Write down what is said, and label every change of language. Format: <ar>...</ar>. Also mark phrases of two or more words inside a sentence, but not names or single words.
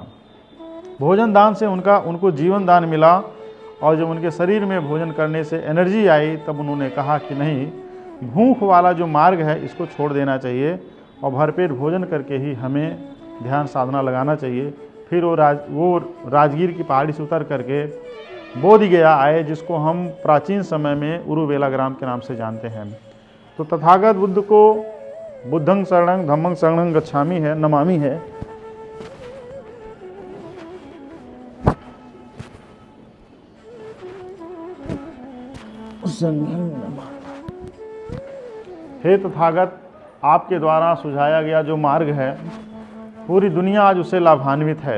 <hi>भोजन दान से उनको जीवन दान मिला, और जब उनके शरीर में भोजन करने से एनर्जी आई, तब उन्होंने कहा कि नहीं, भूख वाला जो मार्ग है इसको छोड़ देना चाहिए, और भरपेट भोजन करके ही हमें ध्यान साधना लगाना चाहिए। फिर वो राजगीर की पहाड़ी से उतर करके बोधगया आए, जिसको हम प्राचीन समय में उरुवेला ग्राम के नाम से जानते हैं। तो तथागत बुद्ध को</hi> <pi>बुद्धं शरणं धम्मं शरणं गच्छामि</pi> <hi>है, नमामि है। हे तथागत, आपके द्वारा सुझाया गया जो मार्ग है, पूरी दुनिया आज उससे लाभान्वित है।</hi>